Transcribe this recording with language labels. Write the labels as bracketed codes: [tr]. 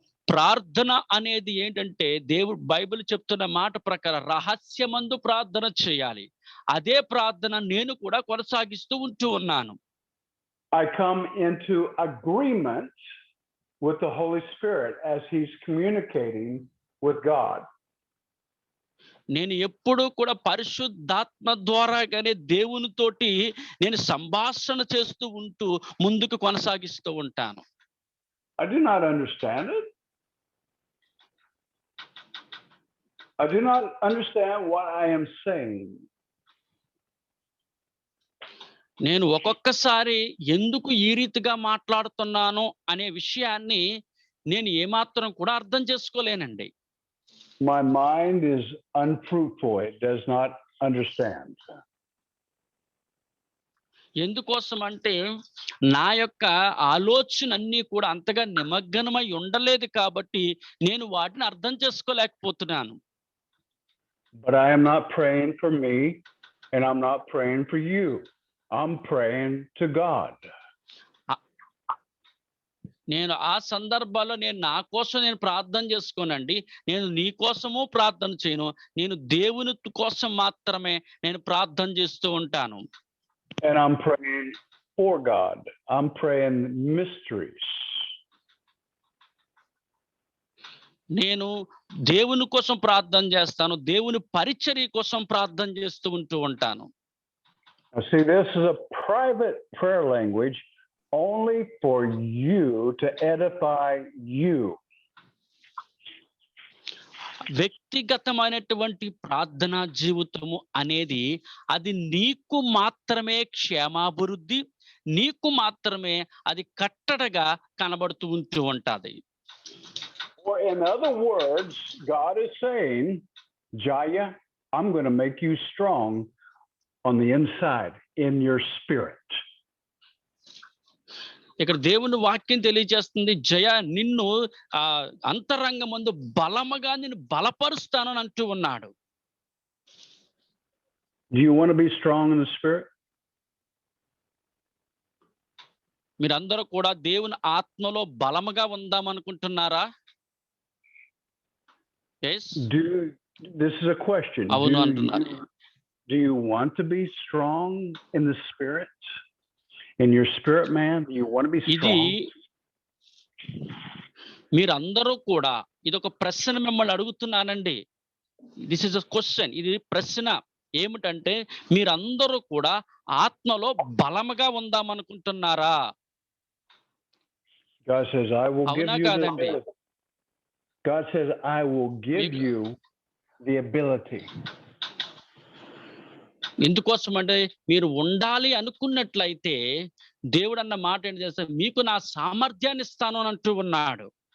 [te] ప్రార్థన అనేది ఏంటంటే దేవుడు బైబిల్ చెప్తున్న మాట ప్రకారం రహస్యమందు ప్రార్థన చేయాలి. అదే ప్రార్థన నేను కూడా కొనసాగిస్తూ ఉంటూ ఉన్నాను. [en] I come into agreement with the Holy Spirit as he's communicating with God. [te] నేను ఎప్పుడూ కూడా పరిశుద్ధాత్మ ద్వారాగానే దేవునితోటి నేను సంభాషణ చేస్తూ ఉంటూ ముందుకు కొనసాగిస్తూ ఉంటాను. [en] I do not understand it. I do not understand what I am saying. [te] నేను ఒక్కొక్కసారి ఎందుకు ఈ రీతిగా మాట్లాడుతున్నాను అనే విషయాన్ని నేను ఏమాత్రం కూడా అర్థం చేసుకోలేనండి. [en] My mind is unfruitful. It does not understand. [te] ఎందుకోసం అంటే నా యొక్క ఆలోచన అన్నీ కూడా అంతగా నిమగ్నమై ఉండలేదు కాబట్టి నేను వాటిని అర్థం చేసుకోలేకపోతున్నాను. [en] But I am not praying for me, and I'm not praying for you. I'm praying to God. [te] నేను ఆ సందర్భాల్లో నేను నా కోసం నేను ప్రార్థన చేసుకోనండి. నేను నీ కోసము ప్రార్థన చేయను. నేను దేవుని కోసం మాత్రమే నేను ప్రార్థన చేస్తూ ఉంటాను. [en] And I'm praying for God. I'm praying mysteries. [te] నేను దేవుని కోసం ప్రార్థన చేస్తాను. దేవుని పరిచర్య కోసం ప్రార్థన చేస్తూ ఉంటూ ఉంటాను. [en] See, this is a private prayer language only for you to edify you. [te] వ్యక్తిగతమైనటువంటి ప్రార్థనా జీవితము అనేది అది నీకు మాత్రమే క్షేమాభివృద్ధి, నీకు మాత్రమే అది కట్టడగా కనబడుతూ ఉంటూ ఉంటది. [en] Or in other words, God is saying, Jaya, I'm going to make you strong on the inside, in your spirit. [te] ఇక్కడ దేవుని వాక్యం తెలియజేస్తుంది, జయ నిన్ను అంతరంగమందు బలముగా నిన్ను బలపరుస్తానని అంటూ ఉన్నాడు. [en] Do you want to be strong in the spirit? [te] మీరందరూ కూడా దేవుని ఆత్మలో బలముగా ఉందామనుకుంటున్నారా? [en] Yes. This is a question. [te] అవును అంటున్నారు. [en] Do you want to be strong in the spirit? In your spirit, man? Do you want to be strong? [te] మీరందరూ కూడా ఇదొక ప్రశ్న మిమ్మల్ని అడుగుతున్నానండి. [en] This is a question. [te] ఇది ప్రశ్న ఏమిటంటే మీరందరూ కూడా ఆత్మలో బలముగా ఉందామనుకుంటున్నారా? [en] God says, I will give you the ability. God says, I will give you the ability. [te] ఎందుకోసం అంటే మీరు ఉండాలి అనుకున్నట్లయితే దేవుడు అన్న మాట ఏంటి చేస్తే మీకు నా సామర్థ్యాన్ని ఇస్తాను అని అంటూ ఉన్నాడు.